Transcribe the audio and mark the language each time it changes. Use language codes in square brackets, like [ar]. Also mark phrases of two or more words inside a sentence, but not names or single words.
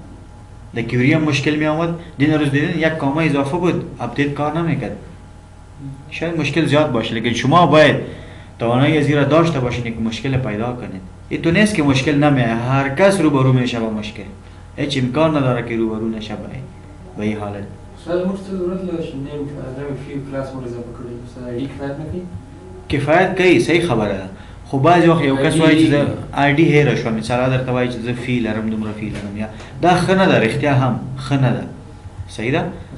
[fa] در کیوری هم مشکل می آمد دین روز دیدین یک کامه اضافه بود اپدیت کار نمیکرد شاید مشکل زیاد باشه، لیکن شما باید توانایی از این را داشته باشین که مشکل پیدا کنید. این تو نیست که مشکل نمیه، هر کس روبرو میشه با مشکل، هیچ امکان نداره که روبرو نشه به این حالت. [ps] استاد موږ ته ضرورت لري چې نیم فی کلاس مو اضافه کړی، مثلا ای کفایت نه کوي؟ کفایت کوي، صحیح خبره ده، خو بعضې وخت یو کس وایي چې زه آی ډي هیره شوه، مثال درته وایي چې زه فی لرم، دومره فی لرم، یا دا ښه نه ده، رښتیا هم ښه نه ده، صحیح ده؟